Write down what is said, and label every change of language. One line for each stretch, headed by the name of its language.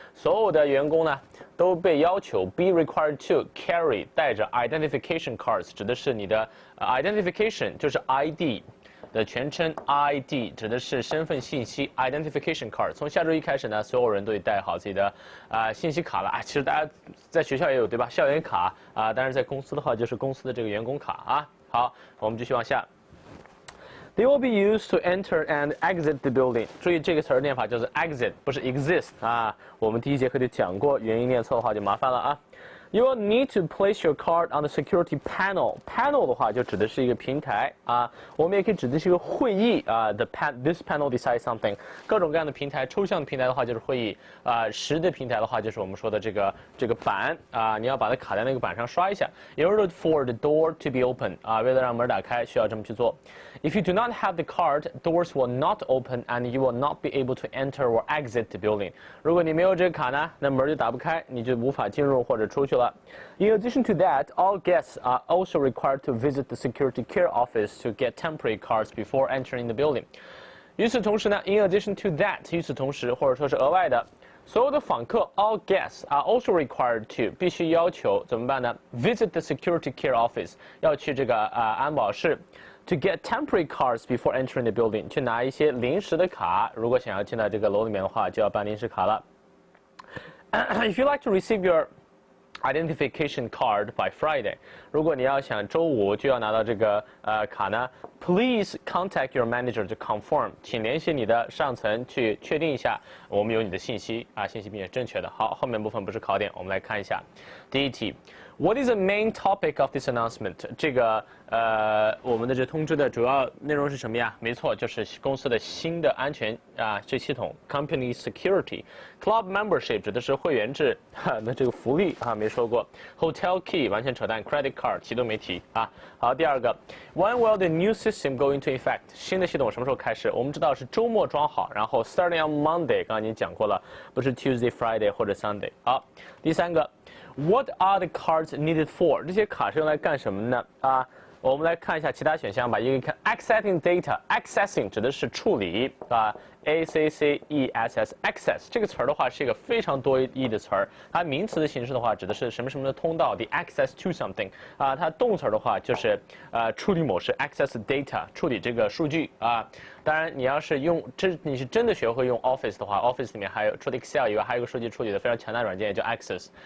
Chinese: 所有的员工呢都被要求
English: be required to carry
Chinese: 带着 identification cards， 指的是你的identification 就是 ID。的全称 ID 指的是身份信息 identification card。从下周一开始呢，所有人都得带好自己的信息卡了啊。其实大家在学校也有对吧？校园卡啊，当然在公司的话就是公司的这个员工卡啊。好，我们继续往下。
English: They will be used to enter and exit the building。
Chinese: 注意这个词儿念法就是 exit， 不是 exist 啊。我们第一节课就讲过，元音念错的话就麻烦了啊。
English: You will need to place your card on the security panel。panel
Chinese: 的话就指的是一个平台啊，我们也可以指的是一个会议啊。
English: This panel decides something。
Chinese: 各种各样的平台，抽象的平台的话就是会议啊，实的平台的话就是我们说的这个板啊，你要把它卡在那个板上刷一下。
English: In order for the door to be open
Chinese: 啊，为了让门打开，需要这么去做。
English: If you do not have the card, doors will not open and you will not be able to enter or exit the building。
Chinese: 如果你没有这个卡呢，那门就打不开，你就无法进入或者出去了。
English: In addition to that, all guests are also required to visit the security care office to get temporary cards before entering the building。
Chinese: 与此同时呢 ，
English: in addition to that，
Chinese: 与此同时或者说是额外的，所有的访客
English: all guests are also required to
Chinese: 必须要求怎么办呢 ？
English: Visit the security care office，
Chinese: 要去这个安保室。
English: To get temporary cards before entering the building，
Chinese: 去拿一些临时的卡，如果想要进到这个楼里面的话，就要办临时卡了。
English: If you like to receive your identification card by Friday，
Chinese: 如果你要想周五就要拿到这个卡呢 ，
English: Please contact your manager to confirm，
Chinese: 请联系你的上层去确定一下我们有你的信息啊，信息并且正确的。好，后面部分不是考点，我们来看一下第一题。
English: What is the main topic of this announcement？
Chinese: 这个我们的这通知的主要内容是什么呀？没错，就是公司的新的安全这系统 Company Security。Club Membership 指的是会员制，那这个福利没说过。 Hotel Key 完全扯淡 ，Credit Card 提都没提啊。好，第二个
English: ，When will the new system go into effect？
Chinese: 新的系统什么时候开始？我们知道是周末装好，然后
English: starting on Monday，
Chinese: 刚刚已经讲过了，不是 Tuesday、Friday 或者 Sunday。好，第三个。
English: What are the cards needed for？
Chinese: 这些卡是用来干什么呢？我们来看一下其他选项吧。一个看 accessing data，accessing 指的是处理access，access 这个词儿的话是一个非常多义的词儿。它名词的形式的话指的是什么什么的通道 ，
English: the access to something
Chinese: 它动词的话就是处理某事 access data 处理这个数据当然你要是你是真的学会用 Office 的话 ，Office 里面还有除了 Excel 以外，还有一个数据处理的非常强大的软件叫 Access。